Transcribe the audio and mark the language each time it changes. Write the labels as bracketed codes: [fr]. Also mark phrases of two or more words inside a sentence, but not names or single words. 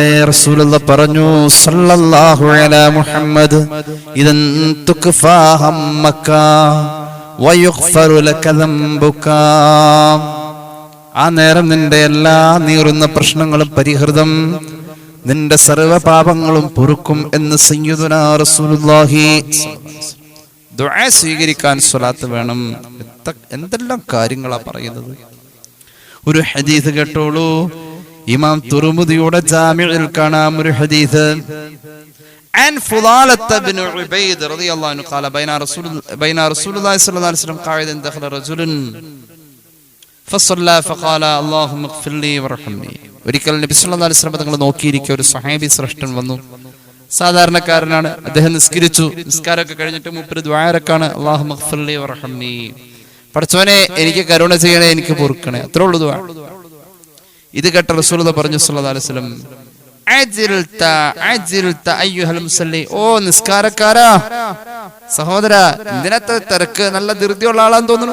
[ml] റസൂലുള്ളാഹി പറഞ്ഞു [ar] صلى الله على محمد, إذن تكفى همك ويغفر لك ذنبك, [ml] ആ നേരം നിന്റെ എല്ലാ നീറുന്ന പ്രശ്നങ്ങളും പരിഹൃതം, നിന്റെ സർവ്വ പാപങ്ങളും പൊറുക്കും എന്ന് [ar] سيدنا رسول الله. [ml] ദുആ സ്വീകരിക്കാൻ സ്വലാത്ത് വേണം. എന്തെല്ലാം കാര്യങ്ങളാ പറയുന്നത്. ഒരു ഹദീസ് കേട്ടോളൂ. ഇമാം തുർമുദിയുടെ ജാമിഉൽ കാണാം ഒരു ഹദീസ്. [ar] عن فضالة بن عبيد رضي الله عنه قال بين رسول الله صلى الله عليه وسلم قاعدا دخل رجل فصلى فقال اللهم اغفر لي وارحمني. [ml] ഒരിക്കൽ നബി [ar] صلى الله عليه وسلم [ml] തങ്ങൾ നോക്കിയിരിക്കെ ഒരു സ്വഹാബി ശ്രേഷ്ഠൻ വന്നു. സാധാരണക്കാരനാണ്. അദ്ദേഹം നിസ്കരിച്ചു. നിസ്കാരമൊക്കെ കഴിഞ്ഞിട്ട് മൂപ്പര് ദുആരക്കാണ്, [ar] اللهم اغفر لي وارحمني, [ml] പടച്ചോനെ എനിക്ക് കരുണ ചെയ്യണേ, എനിക്ക് പൊറുക്കണേ, അത്രേ ഉള്ളൂ ദുആ. ഇത് കേട്ട റസൂലുള്ളാഹി പറഞ്ഞു [ar] صلى الله عليه وسلم, عجلت أيها المصلي, [ml] ഓ നിസ്കാരക്കാരാ, സഹോദരാ, ഇതിനകത്ത് തിരക്ക്, നല്ല ധൃതിയുള്ള ആളാന്ന് തോന്നുന്നു.